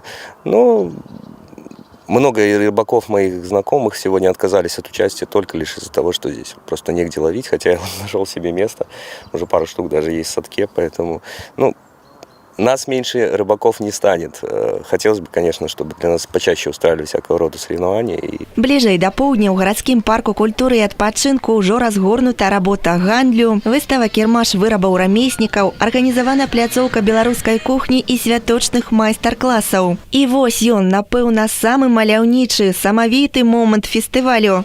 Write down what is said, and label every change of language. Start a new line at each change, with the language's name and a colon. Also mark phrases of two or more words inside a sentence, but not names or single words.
Russian: Но много рыбаков моих знакомых сегодня отказались от участия только лишь из-за того, что здесь просто негде ловить, хотя я нашел себе место, уже пару штук даже есть в садке, поэтому, нас меньше рыбаков не станет. Хотелось бы, конечно, чтобы для нас почаще устраивали всякого рода соревнования.
Belarusian: Бліжэй да поўдня ў гарадскім парку культуры і адпачынку ўжо разгорнута работа гандлю, выстава кірмаш вырабаў рамеснікаў, арганізавана пляцоўка беларускай кухні і святочных майстар-класаў. І вось ён, напэўна, самы маляўнічы, самавіты момант фестывалю.